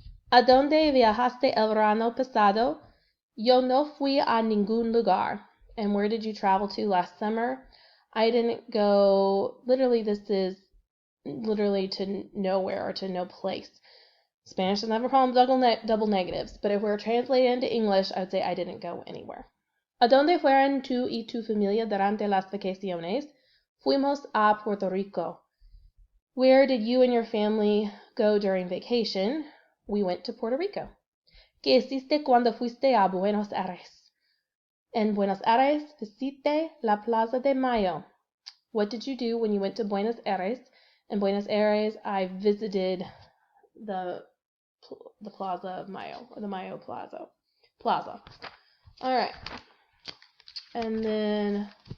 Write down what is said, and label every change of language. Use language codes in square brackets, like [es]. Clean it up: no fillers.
[es] ¿A dónde viajaste el verano pasado? Yo no fui a ningún lugar. [en] And where did you travel to last summer? I didn't go, literally this is literally to nowhere or to no place. Spanish doesn't have a problem with double negatives, but if we're translating into English, I would say I didn't go anywhere. [es] ¿A dónde fueron tú y tu familia durante las vacaciones? Fuimos a Puerto Rico. [en] Where did you and your family go during vacation? We went to Puerto Rico. [es] ¿Qué hiciste cuando fuiste a Buenos Aires? En Buenos Aires visité la Plaza de Mayo. [en] What did you do when you went to Buenos Aires? In Buenos Aires, I visited the Plaza of Mayo, or the Mayo Plaza. All right. And then